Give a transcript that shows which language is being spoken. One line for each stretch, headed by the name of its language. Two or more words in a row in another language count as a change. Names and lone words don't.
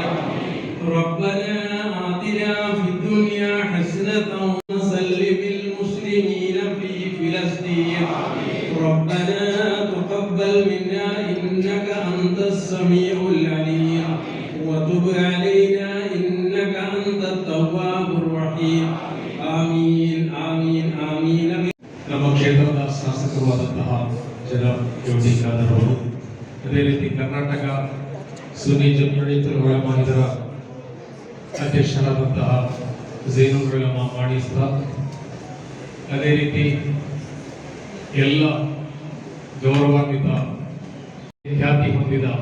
Arabic: ربنا آتنا في الدنيا حسنة وسلم المسلمين في فلسطين. ربنا تقبل منا إنك أنت السميع العليم وتب علينا إنك أنت التواب الرحيم. آمين آمين آمين.
Kannada: ನಮ್ಮ ಕ್ಷೇತ್ರದ ಶಾಸಕರಾದಂತಹ ಜನಾಬ್ ಯೋಗಿ ಖಾದರ್ ಅವರು, ಅದೇ ರೀತಿ ಕರ್ನಾಟಕ ಸುನ್ನಿ ಜಮಾಅತುಲ್ ಉಲಮಾ ಇದರ ಅಧ್ಯಕ್ಷರಾದಂತಹ ಝೈನುಲ್ ಉಲಮಾ ಮಾಣಿ ಸಾಬ್, ಅದೇ ರೀತಿ ಎಲ್ಲ ಗೌರವಾನ್ವಿತ ಖ್ಯಾತಿ ಹೊಂದಿದ